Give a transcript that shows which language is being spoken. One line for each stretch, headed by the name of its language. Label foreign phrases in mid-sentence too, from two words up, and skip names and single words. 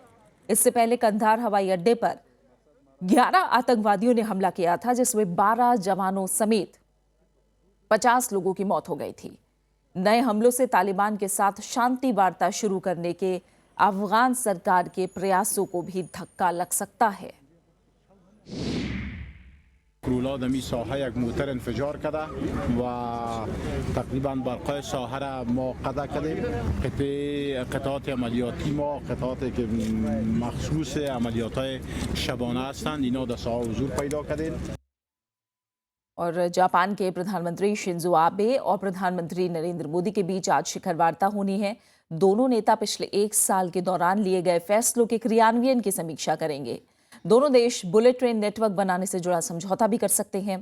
Hindi: इससे पहले कंधार हवाई अड्डे पर 11 आतंकवादियों ने हमला किया था, जिसमें 12 जवानों समेत 50 लोगों की मौत हो गई थी। नए हमलों से तालिबान के साथ शांति वार्ता शुरू करने के अफगान सरकार के प्रयासों को भी धक्का लग सकता है।
Persian: رولاد می ساحه یک موتر انفجار کرده و تقریبا برقای ساحه را ما قطع کردیم. قطعات عملیاتی ما قطعاتی که مخصوص عملیات های شبانه هستند، اینا در ساحه حضور پیدا کردیم.
Hindi: और जापान के प्रधानमंत्री शिंजो आबे और प्रधानमंत्री नरेंद्र मोदी के बीच आज शिखर वार्ता होनी है। दोनों नेता पिछले 1 साल के दौरान लिए गए फैसलों के क्रियान्वयन की समीक्षा करेंगे। दोनों देश
English: bullet train
Hindi: नेटवर्क बनाने से जुड़ा समझौता भी कर सकते हैं।